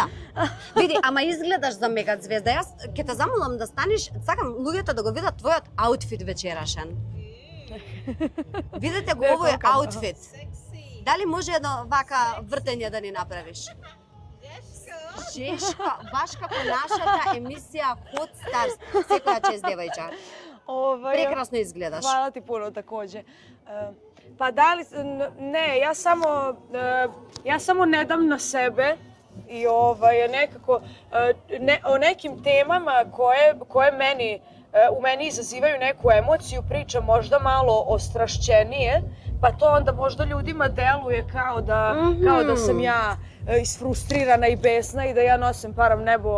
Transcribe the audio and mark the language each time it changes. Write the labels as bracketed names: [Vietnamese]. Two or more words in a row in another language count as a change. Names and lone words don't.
[Macedonian] Види, ама изгледаш за мегазвезда. Јас ќе те замолам да станеш, сакам луѓето да го видат твојот аутфит вечерашен. Видете го овој аутфит. Дали може едно вака вртење да ни направиш? Чешка, баш како нашата емисија Hot Stars, секоја чест девојче. Прекрасно изгледаш. [Serbian] Hvala ti puno takođe. Pa da li, ne, ja samo ne dam na sebe i nekako o nekim temama koje u meni izazivaju neku emociju, pričam možda malo ostrašćenije, pa to onda možda ljudima deluje kao da sam ja isfrustrirana i besna i da ja nosim param nebo.